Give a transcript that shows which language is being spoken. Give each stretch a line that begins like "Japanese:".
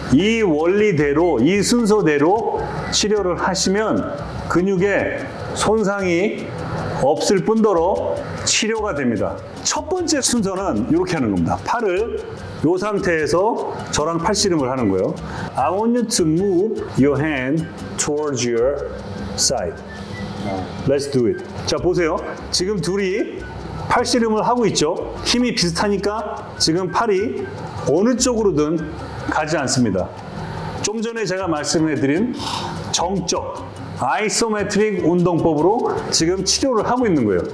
Korean: 이 원리대로, 이 순서대로 치료를 하시면 근육에 손상이 없을 뿐더러 치료가 됩니다. 첫 번째 순서는 이렇게 하는 겁니다. 팔을 이 상태에서 저랑 팔씨름을 하는 거예요.
English: I want you to move your hand towards your side. Let's do it.
Korean: 자, 보세요. 지금 둘이 팔씨름을 하고 있죠. 힘이 비슷하니까 지금 팔이 어느 쪽으로든 가지 않습니다. 좀 전에 제가 말씀해드린 정적 아이소메트릭 운동법으로 지금 치료를 하고 있는 거예요.